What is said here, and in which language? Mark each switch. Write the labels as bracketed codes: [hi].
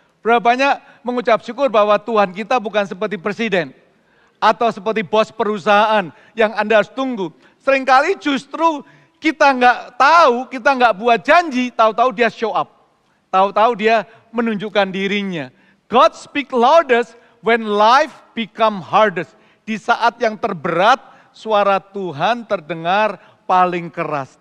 [id] Berapa banyak mengucap syukur bahwa Tuhan kita bukan seperti presiden. Atau seperti bos perusahaan yang Anda harus tunggu. Seringkali justru Kita nggak tahu, kita nggak buat janji, tahu-tahu dia show up. Tahu-tahu dia menunjukkan dirinya. [en] God speak loudest when life become hardest. [id] Di saat yang terberat, suara Tuhan terdengar paling keras.